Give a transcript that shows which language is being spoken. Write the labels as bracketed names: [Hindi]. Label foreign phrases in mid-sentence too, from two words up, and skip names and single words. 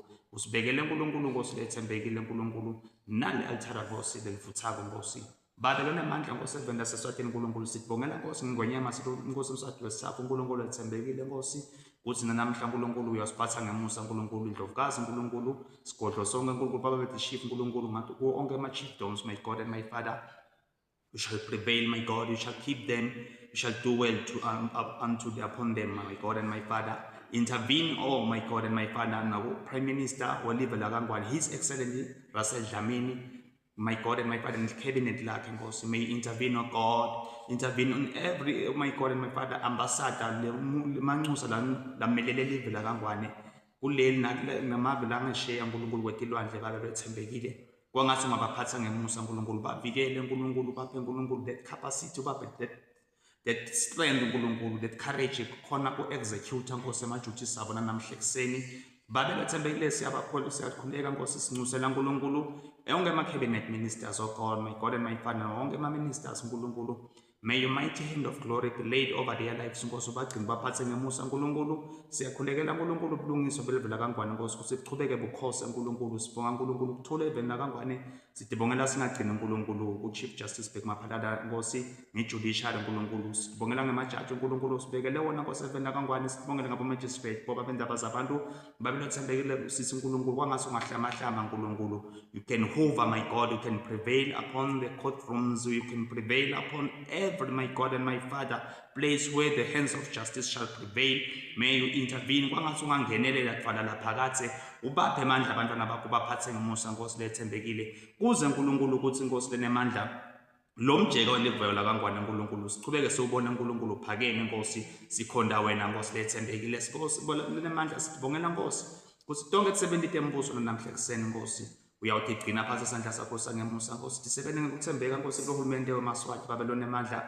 [Swati] Usibekele uNkulunkulu Nkosi lethembekile uNkulunkulu nale altara Nkosi lelifuthako Nkosi. Babe lonemandla Nkosi evenda seswatini uNkulunkulu sibongela Nkosi ngingwenyama sithi Nkosi umswati wesithathu uNkulunkulu lethembekile Nkosi uthi namhla uNkulunkulu uyasiphatha ngemusa uNkulunkulu indlovukazi uNkulunkulu sigodlo sonke uNkulunkulu Baba bethu chief uNkulunkulu ngathi kuwo onke ama-chiefdoms, [English] my God and my Father, you shall prevail, my God, you shall keep them, you shall do well upon them, my God and my Father. Intervene, oh my God and my Father. Now Prime Minister Oliver Lagangwane, His Excellency Russell Dlamini, my God and my Father, in the cabinet [Swati] lakhe Nkosi, [English] may you intervene, oh God, intervene on every, oh my God and my Father, ambassador, [Swati] manxusa lamelele live la kaNgwane, kuleli namave la ngesheya uNkulunkulu wetilwandle babe bethembekile. Kwangathi ungabaphatha ngemusa uNkulunkulu, bavikele uNkulunkulu, baphe uNkulunkulu [English] that capacity, [Swati] baphe [English] that strength [Swati] uNkulunkulu, [English] that courage [Swati] khona ku-execute Nkosi ema-duties abo namhla ekuseni. Babe bethembekile siyabakholwa siyakhuleka Nkosi sincusela uNkulunkulu onke ama- [English] cabinet ministers, oh God, my God and my Father, [Swati] onke ama-ministers uNkulunkulu, [English] may your mighty hand of glory be laid over their lives Nkosi, [Swati] ubagcine baphathe ngemusa uNkulunkulu. Siyakhulekela uNkulunkulu ubulungiso belivela kaNgwane Nkosi, ukuthi kuqhubeke bukhosi uNkulunkulu. Sibonga uNkulunkulu ukuthula eveni kaNgwane, sidibongela singagcini uNkulunkulu ku-Chief Justice Bheki Maphalala Nkosi, nge-judiciary uNkulunkulu. Sidibongela ngemajaji uNkulunkulu, sibekele wona Nkosi eveni kaNgwane, sidibongele ngabo-magistrate boba bendaba zabantu babe bethembekile sisi uNkulunkulu. Kwangase ungahlamahlama uNkulunkulu, [English] you can hover, my God, you can prevail upon the courtrooms, you can prevail upon every, my God and my Father, place where the hands of justice shall prevail. May you intervene. [Swati] Kwangase ungangenelela kuvalala phakathe, ubaphe amandla abantwana bakho, baphathe ngemusa Nkosi lethembekile, kuze uNkulunkulu ukuthi Nkosi lenemandla lo mjeko olivayo la kaNgwane uNkulunkulu sichubeke siwubona uNkulunkulu uphakeme Nkosi, sikhonda wena Nkosi lethembekile. Lenemandla sidibongela Nkosi ukuthi tonke kusebenzile embuso namhla ekuseni Nkosi, uyawuthi gcina phansi isandla sakho sangemusa Nkosi, sisebenze ngokuthembeka Nkosi kuhulumende weMaswati, babe lonemandla.